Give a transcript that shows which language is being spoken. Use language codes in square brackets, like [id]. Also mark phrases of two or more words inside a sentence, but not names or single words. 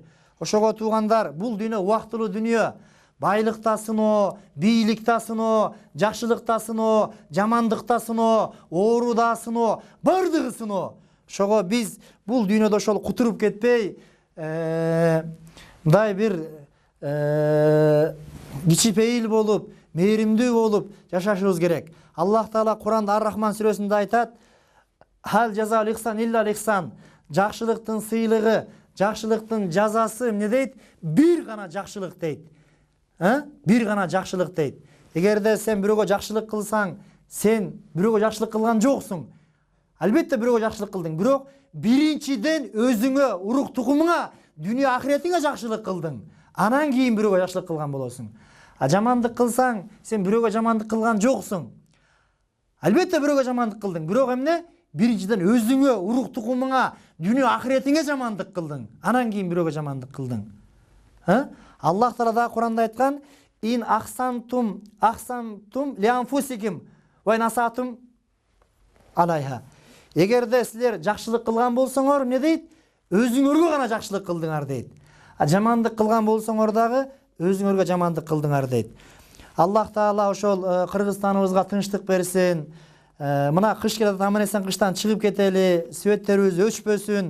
[ky] Ошого туугандар, бул дүйнө убактылуу дүйнө. Байлыкта сыноо, бийликте сыноо, жакшылыкта сыноо, жамандыкта сыноо, ооруда сыноо, бардыгы сыноо. Ошого биз бул дүйнөдө ошол кутуруп кетпей, мындай бир кичипейил болуп, мээримдүү болуп жашашыбыз керек. Аллах Таала Куранда Ар-Рахман сүрөсүндө айтат: [ar] "هل جزاء الإحسان إلا الإحسان." [ky] Жакшылыктын сыйлыгы, жакшылыктын жазасы эмне дейт? Бир гана жакшылык дейт. Bir гана жакшылык дейт. Эгерде сен бирөөгө жакшылык кылсаң, сен бирөөгө жакшылык кылган жоксуң. Албетте бирөөгө жакшылык кылдың, бирок биринчиден өзүңө, урук тукумуңа, дүйнө ахиретиңе жакшылык кылдың. Анан кийин бирөөгө жакшылык кылган болосуң. Жамандык кылсаң, сен бирөөгө жамандык кылган жоксуң. Албетте бирөөгө жамандык кылдың, бирок эмне? Биринчиден өзүңө, урук тукумуңа, дүйнө ахиретиңе жамандык кылдың. Анан кийин бирөөгө жамандык кылдың. Аллах Таала да Куранда айткан: [ar] "إن أحسنتم لأنفسكم و إن أسأتم عليها." [ky] Эгерде силер жакшылык кылган болсоңор, эмне дейт? Өзүңөргө гана жакшылык кылдыңар дейт. Жамандык кылган болсоңор дагы өзүңөргө жамандык кылдыңар дейт. Аллах Таала ошол Кыргызстаныбызга тынчтык берсин. Мына кыш келет, аман эсен кыштан чыгып кетели, сөбөттерибиз өчпөсүн.